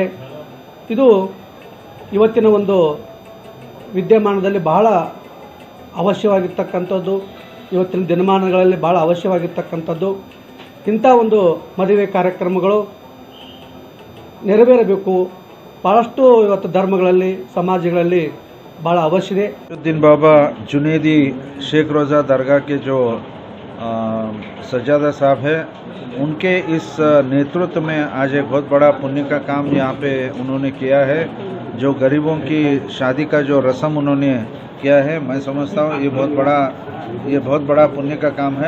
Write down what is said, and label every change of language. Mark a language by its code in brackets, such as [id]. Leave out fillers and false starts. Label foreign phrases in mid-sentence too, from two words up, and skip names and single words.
[kn] ಇದು ಇವತ್ತಿನ ಒಂದು ವಿದ್ಯಮಾನದಲ್ಲಿ ಬಹಳ ಅವಶ್ಯವಾಗಿರ್ತಕ್ಕಂಥದ್ದು, ಇವತ್ತಿನ ದಿನಮಾನಗಳಲ್ಲಿ ಬಹಳ ಅವಶ್ಯವಾಗಿರ್ತಕ್ಕಂಥದ್ದು। ಇಂಥ ಒಂದು ಮದುವೆ ಕಾರ್ಯಕ್ರಮಗಳು ನೆರವೇರಬೇಕು, ಬಹಳಷ್ಟು ಇವತ್ತು ಧರ್ಮಗಳಲ್ಲಿ ಸಮಾಜಗಳಲ್ಲಿ ಬಹಳ ಅವಶ್ಯ ಇದೆ. [hi] दिन बाबा जुनेदी शेख रोज़ा दरगाह के जो सज्जादा साहब है, उनके इस नेतृत्व में आज एक बहुत बड़ा पुण्य का काम यहाँ पे उन्होंने किया है. जो गरीबों की शादी का जो रस्म उन्होंने किया है, मैं समझता हूँ ये बहुत बड़ा पुण्य का काम है.